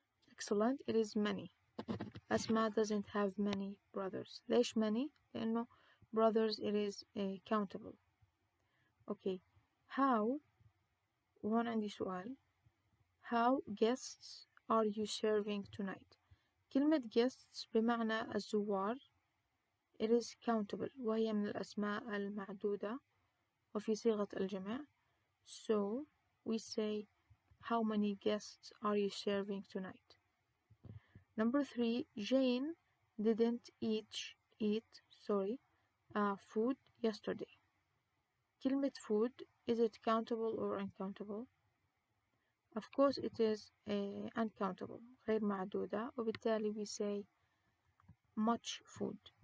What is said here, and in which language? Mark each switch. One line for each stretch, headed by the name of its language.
English: Excellent, it is many. Asma doesn't have many brothers.
Arabic: ليش
English: many؟
Arabic: لأنه
English: brothers it is countable. Okay, how
Arabic: وهون عندي سؤال.
English: How guests are you serving tonight?
Arabic: كلمة guests بمعنى الزوار
English: it is countable
Arabic: وهي من الأسماء المعدودة وفي صيغة الجمع.
English: So we say how many guests are you serving tonight? Number 3, Jane didn't eat eat food yesterday. كلمة food, is it countable or uncountable? Of course it is uncountable,
Arabic: غير معدودة, وبالتالي
English: we say much food.